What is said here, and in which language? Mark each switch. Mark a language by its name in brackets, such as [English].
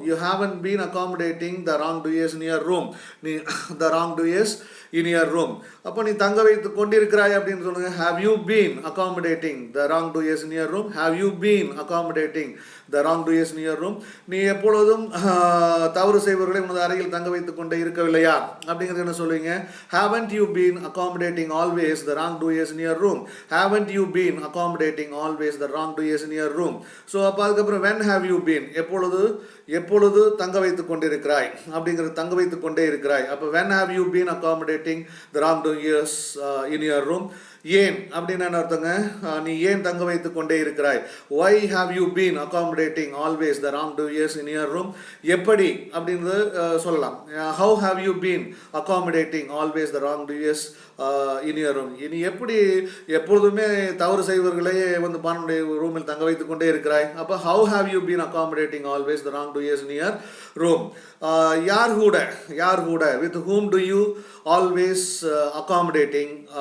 [English] You haven't been accommodating the wrongdoers in your room. The wrongdoers in your room. [Tamil] அப்போ நீ தங்க வைத்துக் கொண்டிருக்கிறாய் அப்படின்னு சொல்லுங்க. [English] Have you been accommodating the wrongdoers in your room? Have you been accommodating the wrongdoers in your room? [Tamil] நீ எப்பொழுதும் தவறு செய்பவர்களை உனது அறையில் தங்க வைத்துக் கொண்டே இருக்கவில்லையா அப்படிங்கிறது என்ன சொல்லுவீங்க? [English] Haven't you been accommodating always the wrongdoers in your room? Haven't you been accommodating always the wrongdoers in your room? [Tamil] So அப்போ அதுக்கப்புறம் [English] when have you been? [Tamil] எப்பொழுது தங்க வைத்துக் கொண்டிருக்கிறாய் அப்படிங்கிறது, தங்க வைத்துக் கொண்டே இருக்கிறாய். அப்போ [English] when have you been accommodating the wrongdoers in your room? [Tamil] ஏன் அப்படின்னு என்ன அர்த்தங்க? நீ ஏன் தங்க வைத்துக் கொண்டே இருக்கிறாய்? [English] Why have you been accommodating always the wrongdoers in your room? [Tamil] எப்படி அப்படின்றது சொல்லலாம். [English] How have you been accommodating always the wrongdoers in your room? [Tamil] நீ எப்படி எப்பொழுதுமே தவறு செய்வர்களை வந்து பானுடைய ரூமில் தங்க வைத்துக் கொண்டே இருக்கிறாய்? அப்போ [English] how have you been accommodating always the wrongdoers in your room? [Tamil] யார் கூட [English] with whom do you always accommodating?